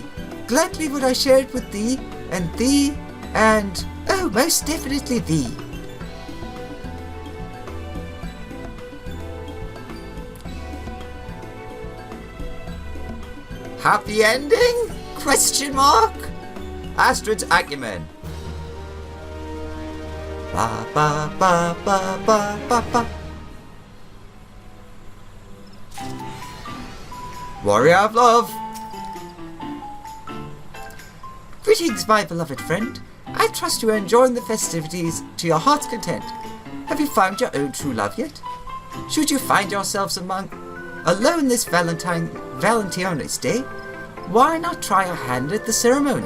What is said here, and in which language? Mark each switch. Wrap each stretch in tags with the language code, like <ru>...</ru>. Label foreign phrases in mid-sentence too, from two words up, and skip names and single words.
<en>Gladly would I share it with thee, and, oh, most definitely thee. Happy ending? Question mark? Astrid's acumen. Ba ba ba ba ba ba ba. Warrior of Love. Greetings, my beloved friend. I trust you are enjoying the festivities to your heart's content. Have you found your own true love yet? Should you find yourselves alone this Valentione's Day, why not try your hand at the ceremony?</en>